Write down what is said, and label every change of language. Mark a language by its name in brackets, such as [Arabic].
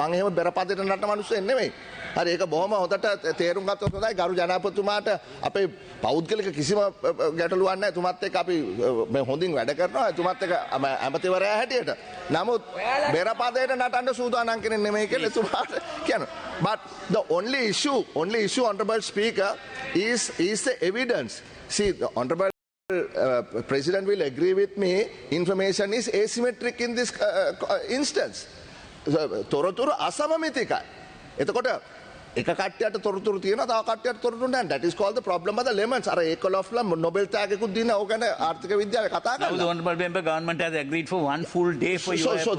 [Sinhala] මං එහෙම බෙරපදයට නටන මිනිස්සෙක් නෙමෙයි. හරි ඒක බොහොම හොඳට තේරුම් ගත්තොත් හොඳයි. ගරු ජනාධිපතිතුමාට අපේ පෞද්ගලික කිසිම ගැටලුවක් නැහැ. එතුමාත් එක්ක අපි මේ හොඳින් වැඩ කරනවා. එතුමාත් එක්ක ඇමතිවරයා හැටියට. නමුත් බෙරපදයට නටන්න සූදානම් කෙනෙක් නෙමෙයි කියලා එතුමාට කියනවා. [English] But the only issue, Honorable Speaker, is the evidence. See, the Honorable President will agree with me, information is asymmetric in this instance. [Sinhala] තොරතුරු අසමමිතිකයි. එතකොට එක කට්ටියට තොරතුරු තියෙනවා තව කට්ටියට තොරතුරු නැහැ. [English] That is called the problem of the lemons. [Sinhala] අර ඒකලොෆ්ලා නොබෙල් ටැග්ගකුත් දින ඕක ගැන ආර්ථික විද්‍යාවේ කතා කරනවා. [English] Now the honorable member government has agreed for 1 full day for you.